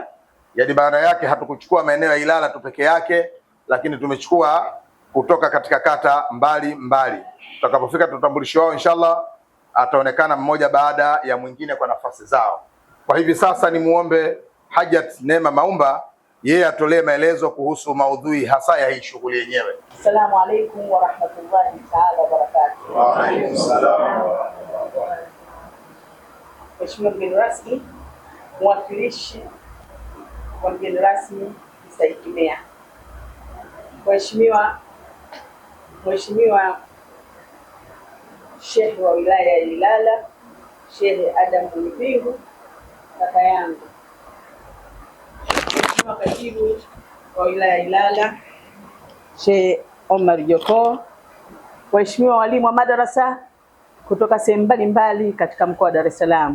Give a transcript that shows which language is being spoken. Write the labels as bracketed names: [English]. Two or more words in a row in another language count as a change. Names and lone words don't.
[Swahili] Yaani baada yake hatukuchukua maeneo ya Ilala tu peke yake, lakini tumechukua kutoka katika kata mbalimbali. Tutakapofika tutambulisho wao inshallah ataonekana mmoja baada ya mwingine kwa nafasi zao. Kwa hivi sasa ni muombe Hajat Neema Maumba yeye atolee maelezo kuhusu maudhui hasa ya hii shughuli yenyewe. [Arabic] السلام عليكم ورحمة الله تعالى وبركاته. وعليكم السلام. [Swahili] Mheshimiwa mgeni rasmi, mwakilishi wa mgeni rasmi mstahiki meya, Mheshimiwa Sheikh wa wilaya ya Ilala, Sheikh Adam Mwinipingu, kaka yangu, Mheshimiwa katibu wa wilaya ya Ilala, Sheikh Omar Joko, waheshimiwa walimu wa madarasa kutoka sehemu mbalimbali katika mkoa wa Dar es Salaam.